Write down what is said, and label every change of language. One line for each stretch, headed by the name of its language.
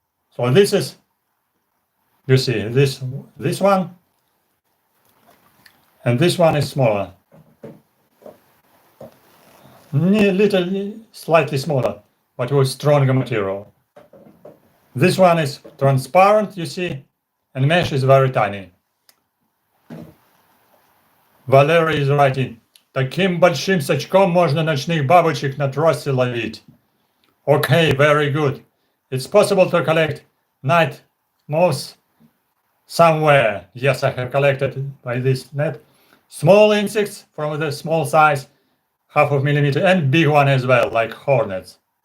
English: So this is, you see, this one, and this one is smaller, little, slightly smaller, but with stronger material. This one is transparent, you see, and mesh is very tiny. Valery is writing,
Russian: таким большим сачком можно ночных бабочек на тросе ловить.
English: Okay, very good. It's possible to collect night moths somewhere. Yes, I have collected by this net small insects from the small size, half of millimeter, and big one as well, like hornets.